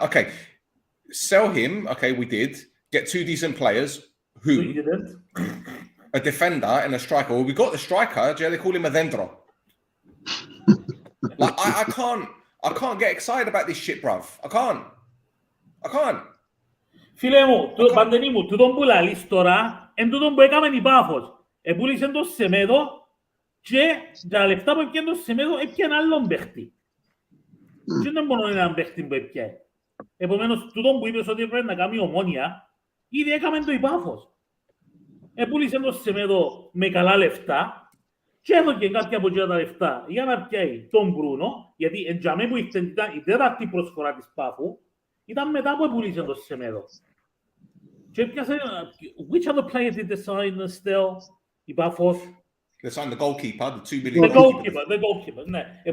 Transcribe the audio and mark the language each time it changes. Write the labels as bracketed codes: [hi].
[en] Okay, sell him. Okay, we did. Get 2 decent players. Who? We didn't. A defender and a striker. Well, we got the striker. They call him Adentro. Like I can't get excited about this shit, bruv. I can't. [el] Φίλε μου, Παντελή μου, τούτον που λαλείς τώρα, εν τούτον που έκαμε η Πάφος. Επούλησαν το Σεμέδο και τα λεφτά που έπιαν το Σεμέδο έπιαν άλλον παίχτη. Και δεν μόνο έναν παίχτη που έπιαν. Επομένως, τούτον που είπες ότι πρέπει να κάνει Ομόνια, ήδη έκαμε το η Πάφος. Επούλησε το Σεμέδο με καλά λεφτά και έδωκε κάποια από τα λεφτά για να πιάει τον Μπρούνο, γιατί εντιαμέ που ήταν η τέταρτη προσφορά της Πάφου, ήταν μετά που επούλησε το Σεμέδο. Και πιάσε, [en] which other player did they sign still? [el] Η Πάφος. [en] They signed the goalkeeper, the 2 million The goalkeeper, ναι.